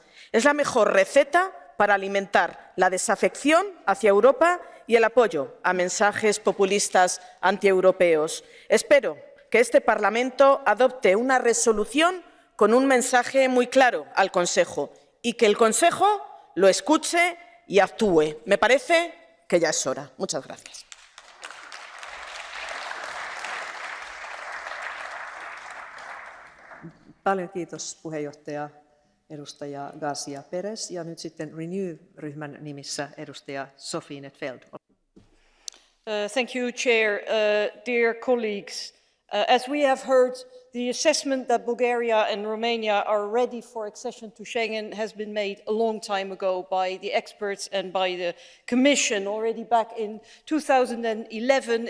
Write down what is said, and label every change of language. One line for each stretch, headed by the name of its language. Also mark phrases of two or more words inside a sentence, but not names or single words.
Spanish: Es la mejor receta para alimentar la desafección hacia Europa y el apoyo a mensajes populistas antieuropeos. Espero que este Parlamento adopte una resolución con un mensaje muy claro al Consejo y que el Consejo lo escuche y actúe. Me parece que ya es hora. Muchas gracias.
Finnish: Paljon kiitos puheenjohtaja edustaja García Pérez, ja nyt sitten Renew-ryhmän nimissä edustaja Sophie Netfeld.
English: Thank you, Chair. Dear colleagues, as we have heard, the assessment that Bulgaria and Romania are ready for accession to Schengen has been made a long time ago by the experts and by the Commission already back in 2011.